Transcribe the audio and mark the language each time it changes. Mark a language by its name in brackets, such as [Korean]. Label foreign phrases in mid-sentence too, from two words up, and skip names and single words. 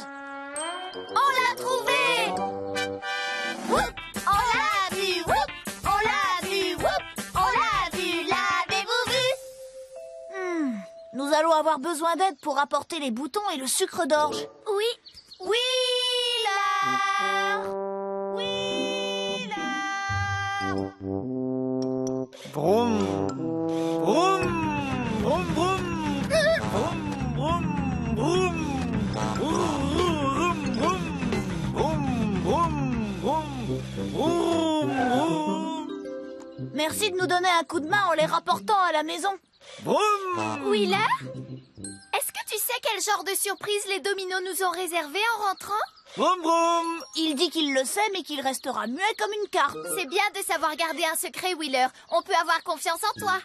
[French] On l'a trouvé. Whoop! On l'a vu! Whoop! On l'a vu! Whoop! On l'a vu! L'avez-vous vu? Nous allons avoir besoin d'aide pour apporter les boutons et le sucre d'orge. Oui. Wheeler! Vroom, vroom, vroom, vroom, vroom, vroom, vroom, vroom, vroom, vroom, vroom, vroom, vroom. Merci de nous donner un coup de main en les rapportant à la maison. Vroom. Wheeler, est-ce que tu sais quel genre de surprise les dominos nous ont réservé en rentrant? Vroom, vroom. Il dit qu'il le sait, mais qu'il restera muet comme une carte. C'est bien de savoir garder un secret, Wheeler. On peut avoir confiance en toi.